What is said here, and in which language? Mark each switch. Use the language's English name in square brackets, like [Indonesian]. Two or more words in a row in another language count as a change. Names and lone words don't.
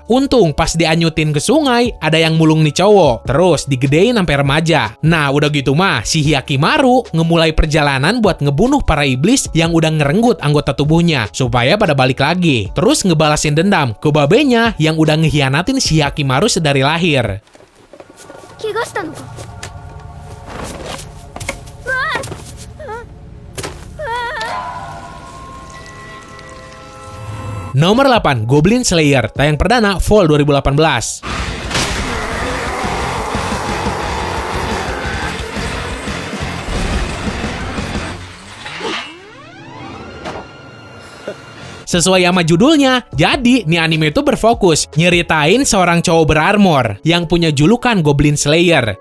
[Indonesian] Untung pas dianyutin ke sungai, ada yang mulung nih cowok. Terus digedein sampai remaja. Nah, udah gitu mah, si Hyakimaru ngemulai perjalanan buat ngebunuh para iblis yang udah ngerenggut anggota tubuhnya, supaya pada balik lagi. Terus ngebalasin dendam ke babenya yang udah ngehianatin si Hyakimaru sedari lahir. [Japanese] 怪我したのか [Indonesian] Nomor 8, Goblin Slayer, tayang perdana Fall 2018. Sesuai sama judulnya, jadi nih anime itu berfokus nyeritain seorang cowok berarmor yang punya julukan Goblin Slayer.